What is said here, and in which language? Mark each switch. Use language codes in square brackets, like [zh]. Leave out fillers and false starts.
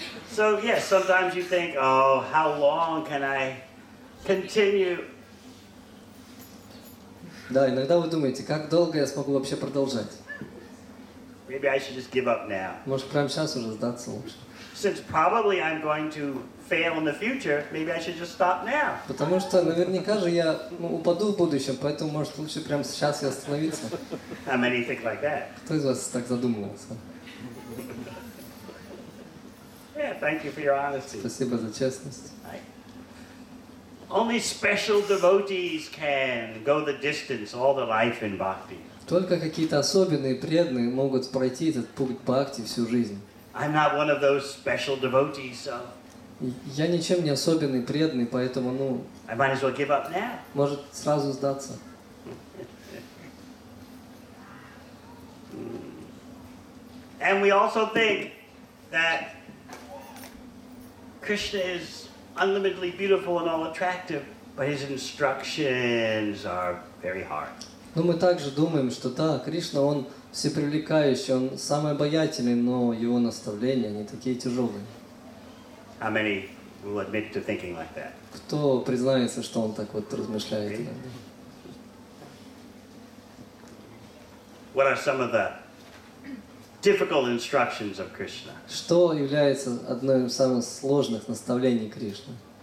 [en] So yes, sometimes you think, oh, how long can I continue? [ru] Да, иногда вы думаете, как долго я смогу вообще продолжать? [en] Maybe I should just give up now. [ru] Может, прямо сейчас уже сдаться лучше. [en] Since probably I'm going to fail in the future, maybe I should just stop now. [ru] Потому что наверняка же я упаду в будущем, поэтому может лучше прямо сейчас и остановиться. [en] How many think like that? [ru] Кто из вас так задумывался? [en] Yeah, thank you for your honesty. [ru] Спасибо за честность. [en] Only special devotees can go the distance all the life in bhakti. [ru] Только какие-то особенные преданные могут пройти этот путь бхакти всю жизнь. [en] I'm not one of those special devotees, so [ru] Я ничем не особенный преданный, поэтому, [en] I might as well give up now. [ru] может сразу сдаться. [en] And we also think that Krishna is unlimitedly beautiful and all attractive, but his instructions are very hard. [ru] Но мы также думаем, что да, Кришна, он всепривлекающий, он самый обаятельный, но его наставления, они такие тяжелые. [en] How many will admit to thinking like that? [ru] Кто признается, что он так вот размышляет иногда? [en] What are some of the difficult instructions of Krishna? [ru] Что является одной из самых сложных наставлений Кришны?